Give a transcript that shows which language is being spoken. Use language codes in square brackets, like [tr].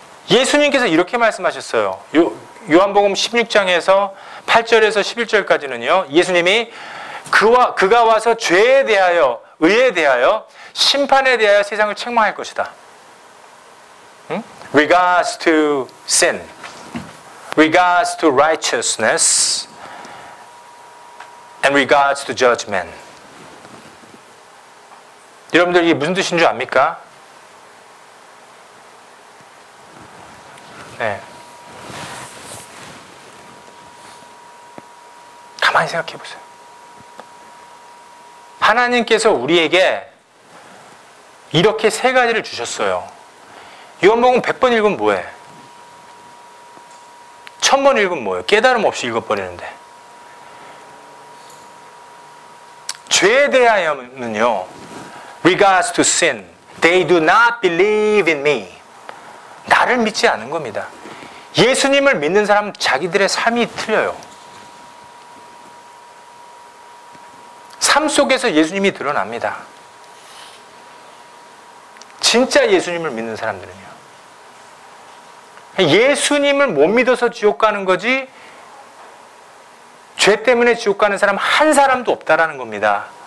[ko] 예수님께서 이렇게 말씀하셨어요. 요한복음 16장에서 8절에서 11절까지는요, 예수님이 그가 와서 죄에 대하여, 의에 대하여, 심판에 대하여 세상을 책망할 것이다. [en] Regards to sin, regards to righteousness, and regards to judgment. [ko] 여러분들 이게 무슨 뜻인 줄 압니까? 네. 가만히 생각해 보세요. 하나님께서 우리에게 이렇게 세 가지를 주셨어요. 요한복음 100번 읽으면 뭐해? 1000번 읽으면 뭐예요? 깨달음 없이 읽어버리는데. 죄에 대하여는요, [en] regards to sin, they do not believe in me. [ko] 나를 믿지 않은 겁니다. 예수님을 믿는 사람은 자기들의 삶이 틀려요. 삶 속에서 예수님이 드러납니다. 진짜 예수님을 믿는 사람들은요, 예수님을 못 믿어서 지옥 가는 거지, 죄 때문에 지옥 가는 사람 한 사람도 없다라는 겁니다.